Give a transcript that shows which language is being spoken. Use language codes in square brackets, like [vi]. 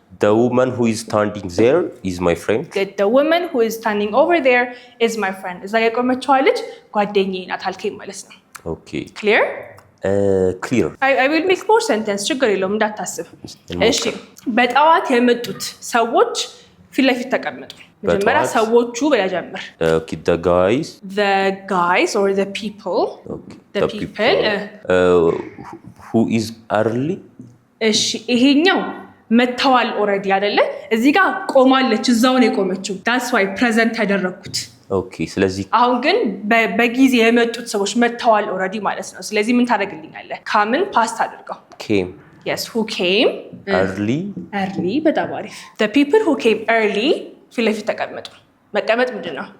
[en] the woman who is standing there is my friend. Good. The woman who is standing over there is my friend. [am] እዛ ጋር የቆመችዋ ልጅ ጓደኛዬ ናት አልከኝ ማለት ነው። [en] Okay. Clear? Clear. I will make more sentence. [am] ችግር የለውም እንዳታስብ። እሺ በጠዋት የመጡት ሰዎች ፊት ለፊት ተቀመጡ። መጀመሪያ ሰዎቹ ብለህ ጀምር። [en] Okay, the guys or the people. Okay. The people. Who is early? [am] እሺ ይሄኛው መተዋል ኦሬዲ አይደለ? እዚህ ጋር ቆማለች፣ እዛው ነው የቆመችው። [en] that's why present [am] ያደረኩት። [en] Okay, [am] ስለዚህ አሁን ግን በጊዜ የመጡት ሰዎች መተዋል ኦሬዲ ማለት ነው። ስለዚህ ምን ታደርግልኛለህ? ካምን ፓስት አድርገው። [en] came. Yes, who came early [am] በጣም አሪፍ። [en] the people who came early [am] ፊት ለፊት ተቀመጡ። መቀመጥ ምንድን ነው?